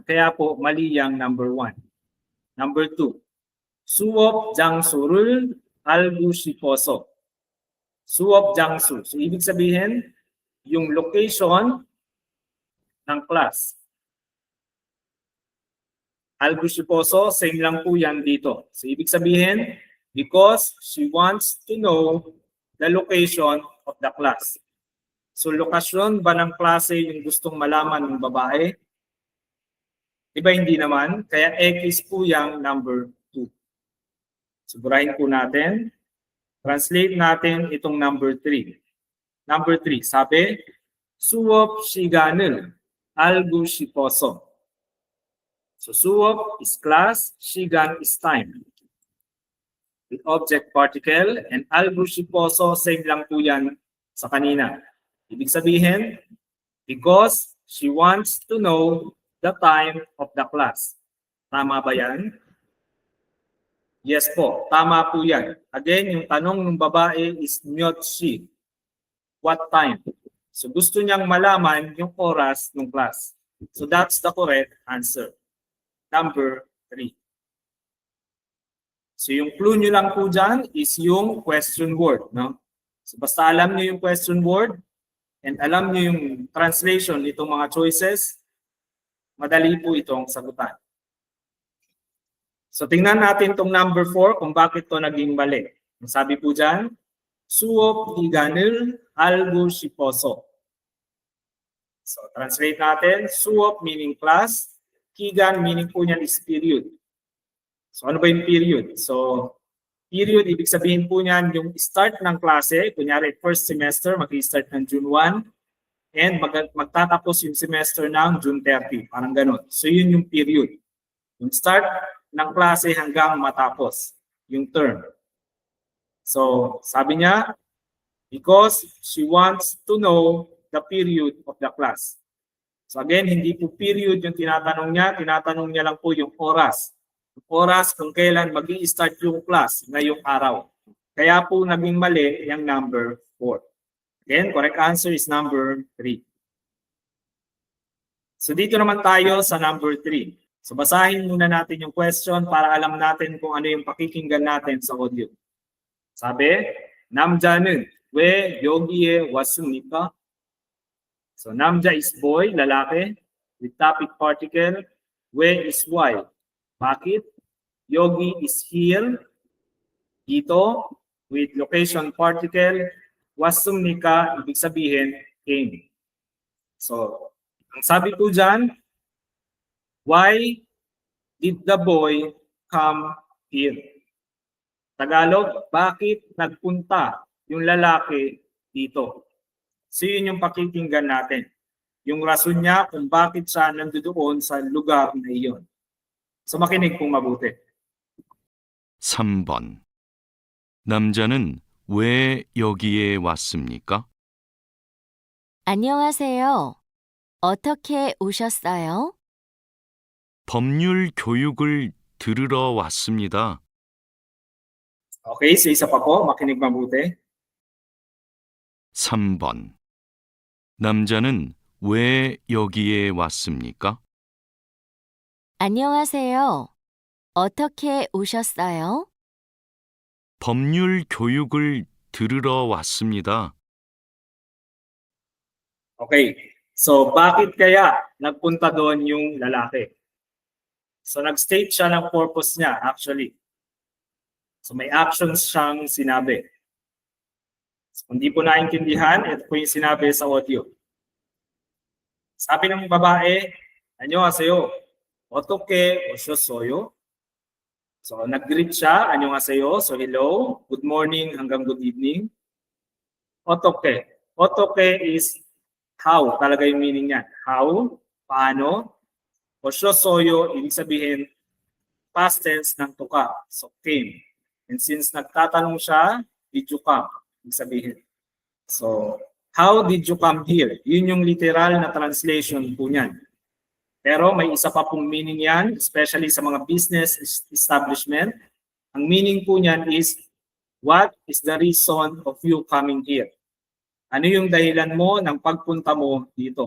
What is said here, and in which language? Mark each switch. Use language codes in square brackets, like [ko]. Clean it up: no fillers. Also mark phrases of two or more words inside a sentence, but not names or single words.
[tl] Kaya po, mali yung number 1. Number 2. [ko] 수업 장소를 알고 싶어서. 수업 장소. [tl] So, ibig sabihin, yung location ng class. [ko] 알고 싶어서, [tl] same lang po yan dito. So, ibig sabihin, [en] because she wants to know the location of the class. [tl] So, lokasyon ba ng klase yung gustong malaman ng babae? Diba hindi naman? Kaya X po yung number 2. Sigurahin po natin. Translate natin itong number 3. Number 3, sabi, [ko] 수업 시간을 알고 싶어서. [en] So, 수업 is class, 시간 is time. With object particle, and [ko] 알고 싶어서, [tl] same lang po yan sa kanina. Ibig sabihin, [en] because she wants to know the time of the class. [tl] Tama ba yan? Yes po, tama po yan. Again, yung tanong ng babae is [ko] 몇 시. [en] What time? [tl] So gusto niyang malaman yung oras ng class. [en] So that's the correct answer. [tl] Number 3. So yung clue nyo lang po dyan is yung [en] question word. [tl] No? So basta alam nyo yung [en] question word [tl] and alam nyo yung translation nitong mga choices, madali po itong sagutan. So tingnan natin itong number 4 kung bakit ito naging mali. Sabi po dyan, [ko] 수업 기간을 알고 싶어서. [tl] So translate natin, 수업 [en] meaning class, [tl] 기간 meaning po niyan is period. So ano ba yung period? So period, ibig sabihin po niyan yung start ng klase, kunyari [en] first semester, [tl] mag-start ng June 1, and magtatapos yung semester ng June 30, parang ganun. So yun yung period. Yung start ng klase hanggang matapos yung term. So, sabi niya, [en] because she wants to know the period of the class. [tl] So again, hindi po period yung tinatanong niya lang po yung oras. Oras kung kailan mag-i-start yung class ngayong araw. Kaya po naging mali yung number 4. [en] Again, correct answer is number 3. [tl] So dito naman tayo sa number 3. So basahin muna natin yung question para alam natin kung ano yung pakikinggan natin sa audio. [ko] 사배 남자는 왜 여기에 왔습니까? [en] So 남자 is boy, lalaki, with topic particle. 왜 is why? Bakit? Yogi is here, dito, with location particle. [tl] Wasumnika, ibig sabihin, came. So, ang sabi po dyan, [en] why did the boy come here? [tl] Tagalog, bakit nagpunta yung lalaki dito? So yun yung pakikinggan natin. Yung rason niya kung bakit siya nandoon sa lugar na iyon. So makinig pong mabuti. [ko] 3번. 남자는 왜 여기에 왔습니까? 안녕하세요. 어떻게 오셨어요? 법률 교육을 들으러 왔습니다. [tl] Okay, so isa pa po, makinig mabuti. [ko] 3번. 남자는 왜 여기에 왔습니까? 안녕하세요. 어떻게 오셨어요? 법률 교육을 들으러 왔습니다. [tl] Okay, so bakit kaya nagpunta doon yung lalaki? So nag-state siya ng purpose niya actually. So may actions siyang sinabi. So, kung di po naintindihan, ito po yung sinabi sa audio. Sabi ng babae, [ko] 안녕하세요. 어떻게 오셨어요? [tl] So nag-greet siya, [ko] 안녕하세요. [en] So hello, good morning hanggang good evening. 어떻게? 어떻게 is how, [tl] talaga yung meaning niyan. How, paano. 오셨어요, ibig sabihin [en] past tense [tl] ng tuka. [en] So came. [tl] And since nagtatanong siya, [en] did you come? [tl] Ibig sabihin. [en] So, how did you come here? [tl] Yun yung literal na translation po niyan. Pero may isa pa pong meaning yan, especially sa mga [en] business establishment. Ang meaning po niyan is, what is the reason of you coming here? [tl] Ano yung dahilan mo ng pagpunta mo dito?